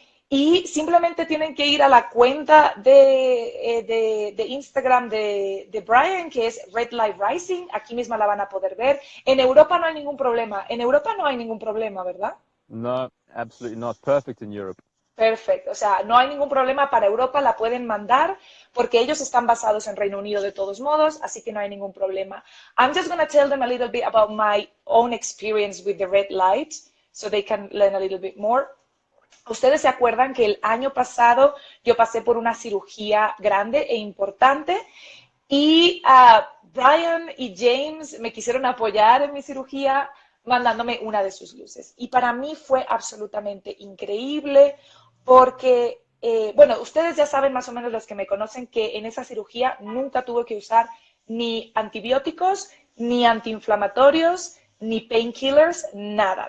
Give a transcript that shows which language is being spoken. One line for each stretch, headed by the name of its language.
Spanish: Y simplemente tienen que ir a la cuenta de Instagram de Brian, que es Red Light Rising, aquí misma la van a poder ver. En Europa no hay ningún problema, ¿verdad?
English: No, absolutely not. Perfect in Europe.
Spanish: Perfecto, o sea, no hay ningún problema para Europa, la pueden mandar porque ellos están basados en Reino Unido de todos modos, así que no hay ningún problema.
English: I'm just going to tell them a little bit about my own experience with the red light so they can learn a little bit more.
Spanish: Ustedes se acuerdan que el año pasado yo pasé por una cirugía grande e importante y Brian y James me quisieron apoyar en mi cirugía mandándome una de sus luces. Y para mí fue absolutamente increíble porque, bueno, ustedes ya saben más o menos, los que me conocen, que en esa cirugía nunca tuve que usar ni antibióticos, ni antiinflamatorios, ni painkillers, nada.